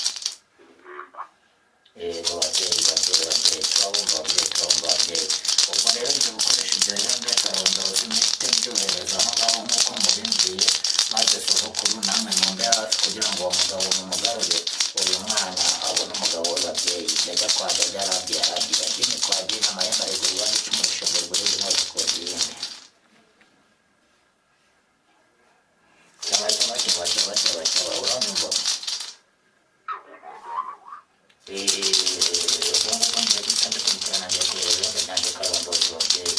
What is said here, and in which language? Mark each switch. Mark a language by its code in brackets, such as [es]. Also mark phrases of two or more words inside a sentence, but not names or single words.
[rw] Yego babyeyi turabumva babyeyi. Ubwo rero ngiye gukoresha ibyo hembe karondozi mpite mbyohereza aho ngaho nk'uko mubimbwiye, maze sogokuru namwe mumbe hafi kugira ngo uwo mugabo mumugarure uyu mwana abone umugabo we babyeyi. Jya kwa jya aragira gini kwa gini, amahembe aregura ibandi icumisha ngo rigure rimwe zikoze ibindi. Cyaba uranyumva? Ubwo ngubwo ngiye guhita mbikurikirana, ngiye kureba ihembe ryanjye karondozi babyeyi.